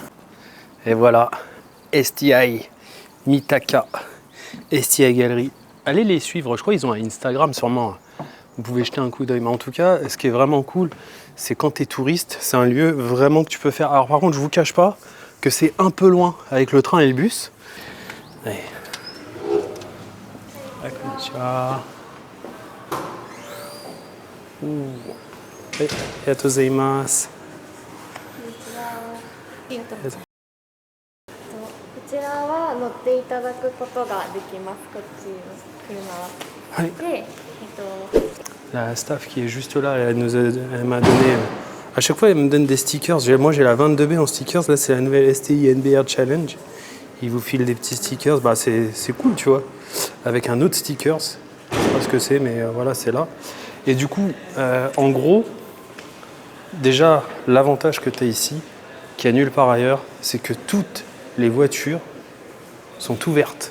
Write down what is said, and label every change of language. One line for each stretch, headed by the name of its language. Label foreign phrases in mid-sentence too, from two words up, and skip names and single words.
French: Et voilà, STI Mitaka, STI Gallery. Allez les suivre, je crois qu'ils ont un Instagram sûrement. Vous pouvez jeter un coup d'œil. Mais en tout cas, ce qui est vraiment cool, c'est quand tu es touriste, c'est un lieu vraiment que tu peux faire. Alors par contre, je vous cache pas que c'est un peu loin avec le train et le bus. Allez.
Japanese: Konnichiwa. Arigatou こちらは乗っていただくことができます。こっちの車は。はい。で、
French: La staff qui est juste là, elle m'a donné... À chaque fois, elle me donne des stickers. Moi, j'ai la 22B en stickers. Là, c'est la nouvelle STI NBR Challenge. Ils vous filent des petits stickers. Bah, c'est cool, tu vois. Avec un autre stickers. Je sais pas ce que c'est, mais voilà, c'est là. Et du coup, en gros, déjà, l'avantage que tu as ici, qu'il n'y a nulle part ailleurs, c'est que toutes les voitures sont ouvertes.